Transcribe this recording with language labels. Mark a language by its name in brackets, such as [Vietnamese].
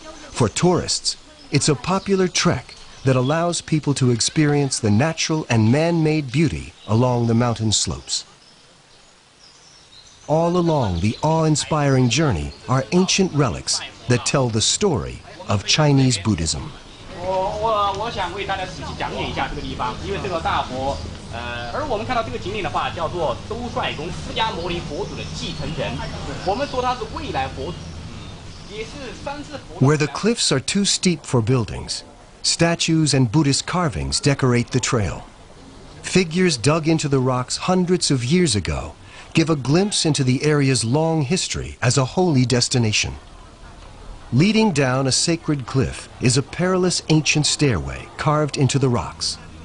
[English] For tourists, it's a popular trek that allows people to experience the natural and man-made beauty along the mountain slopes. All along the awe-inspiring journey are ancient relics that tell the story of Chinese Buddhism. [Chinese] 我想为大家仔细讲解一下这个地方，因为这个大佛，而我们看到这个景点的话，叫做兜率宫释迦牟尼佛祖的继承人，我们说他是未来佛祖，也是3次佛。 [English] Where the cliffs are too steep for buildings, statues and Buddhist carvings decorate the trail. Figures dug into the rocks hundreds of years ago give a glimpse into the area's long history as a holy destination. Leading down a sacred cliff is a perilous ancient stairway carved into the rocks.